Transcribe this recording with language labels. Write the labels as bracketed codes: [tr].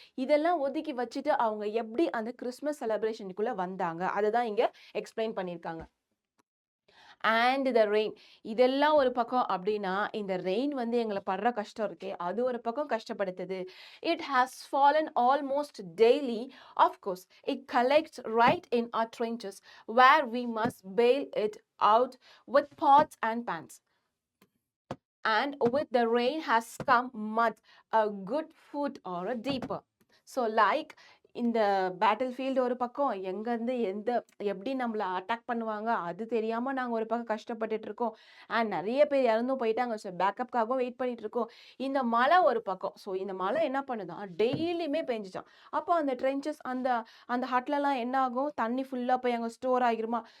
[ta] இதெல்லாம் ஒதுக்கி வச்சுட்டு அவங்க எப்படி அந்த கிறிஸ்மஸ் செலிப்ரேஷனுக்குள்ள வந்தாங்க, அதுதான் இங்க எக்ஸ்பிளைன் பண்ணியிருக்காங்க. [en] and the rain, [ta] இதெல்லாம் ஒரு பக்கம் அப்படின்னா இந்த ரெயின் வந்து எங்களை படுற கஷ்டம் இருக்கே அது ஒரு பக்கம் கஷ்டப்படுத்துது. [en] It has fallen almost daily. Of course it collects right in our trenches where we must bail it out with pots and pans. And with the rain has come mud, a good foot or a deeper. [ta] So like இந்த battle field ஒரு பக்கம், எங்கேருந்து எப்படி நம்மளை attack பண்ணுவாங்க அது தெரியாமல் நாங்கள் ஒரு பக்கம் கஷ்டப்பட்டுட்டு இருக்கோம். அண்ட் நிறைய பேர் இறந்தும் போயிட்டாங்க. ஸோ பேக்கப்காகவும் வெயிட் பண்ணிட்டு இருக்கோம். இந்த மழை ஒரு பக்கம். ஸோ இந்த மழை என்ன பண்ணுதான், டெய்லியுமே பெஞ்சிச்சான். அப்போ அந்த ட்ரென்ச்சஸ் அந்த அந்த ஹட்லலாம் என்ன ஆகும், தண்ணி ஃபுல்லாக போய் அங்கே ஸ்டோர் ஆகிருமா.